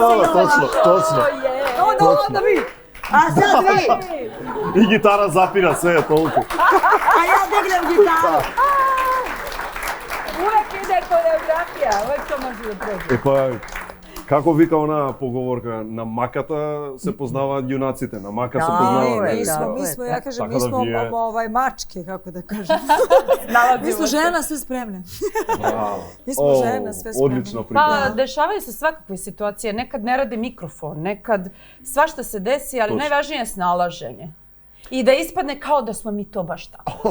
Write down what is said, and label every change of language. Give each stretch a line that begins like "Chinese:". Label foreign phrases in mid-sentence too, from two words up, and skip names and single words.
Serbian: da se točno. Onda vi. A sad vi, I gitara zapira sve je toliko. a ja dignem gitaru. Uvek ide koreografija, uvek to može da prođe.
Macedonian: Е па, како вика ona поговорка, на маката се познаваат јунаците, на мака се Да, познаваат.
Serbian: Mi smo, ja kažem, Tako mi da smo vi je- mačke, kako da kažem. Mi Nalazimo smo se. žena sve spremne.
Macedonian: Браво.
Serbian: Mi smo žena sve spremne.
Macedonian: Одлична priča.
Serbian: Pa, dešavaju se svakakve situacije. Nekad ne radi mikrofon, nekad svašta se desi, ali Točno. najvažnije je snalaženje. I da ispadne kao da smo mi to baš tako.